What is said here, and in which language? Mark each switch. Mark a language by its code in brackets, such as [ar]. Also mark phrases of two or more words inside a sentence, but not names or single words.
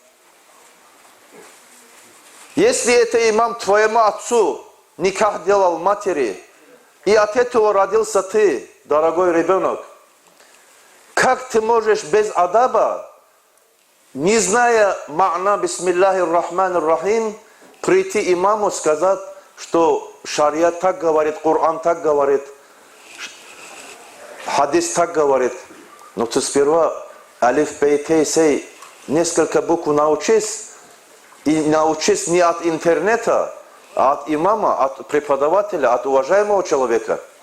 [ru] Если это имам твоему отцу никах делал матери, и от этого родился ты, дорогой ребенок, как ты можешь без адаба, не зная [ar] معنى بسم الله الرحمن الرحيم, [ru] прийти имаму сказать, что шариат так говорит, Коран так говорит, хадис так говорит. Но ты сперва алиф, бей, тей, сей, несколько букв научись, и научись не от интернета, а от имама, от преподавателя, от уважаемого человека.